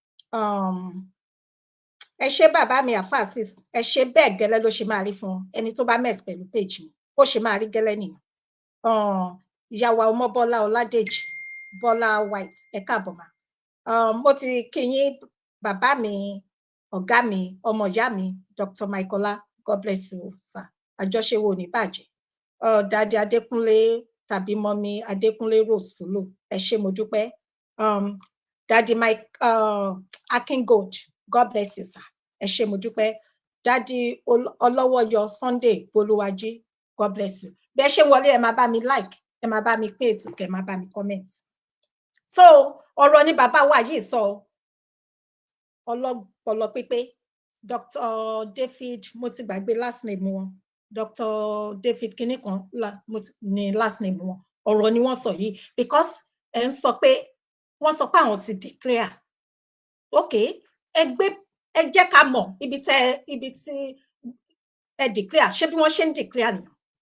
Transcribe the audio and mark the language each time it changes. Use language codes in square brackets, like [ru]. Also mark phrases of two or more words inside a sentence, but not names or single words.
[yo] ẹ ṣé bàbá mi àfàsís ẹ ṣé bẹ́ẹ̀ gẹ́lẹ́ ló ṣe máa rí fún ẹni tó bá mess pẹ̀lú page mi ó ṣe máa rí gẹ́lẹ́ nìyẹn. ìyàwó ọmọ Bọ́lá Ọládèjì Bọ́lá White ẹ káàbọ̀ mà. mo ti kí yín bàbá mi ọ̀gá mi ọmọ ìyá mi Dr. Michaela [en] God bless you sir [yo] àjọṣe wo ní bàjẹ́. Dádì Adékúnlé tàbí mọ́mí Adékúnlé Rosulu ẹ ṣé mo dúpẹ́. Dádì Mike Akingold [en] God bless you sir [yo] ẹ ṣé mo dúpẹ́. [en] Dádì Ọlọ́wọ́yọ Sunday Bolúwájí God bless you. [yo] Bí ẹ ṣe wọlé ẹ máa bá mi like ẹ máa bá mi pé ètò kẹ máa bá mi comment. So ọ̀rọ̀ ni bàbá wa yìí sọ ọlọ́pọlọ pípé Dr. David mo ti gbàgbé [en] last name [yo] wọn Dr. David kinní kan ní [en] last name [yo] wọn ọ̀rọ̀ ni wọ́n sọ yìí because ẹ ń sọ pé wọ́n sọ pé àwọn ti [en] declare okay [yo] ẹ jẹ́ ká mọ̀ ibi tí ẹ declare ṣé bí wọ́n ṣe ń declare nìyẹn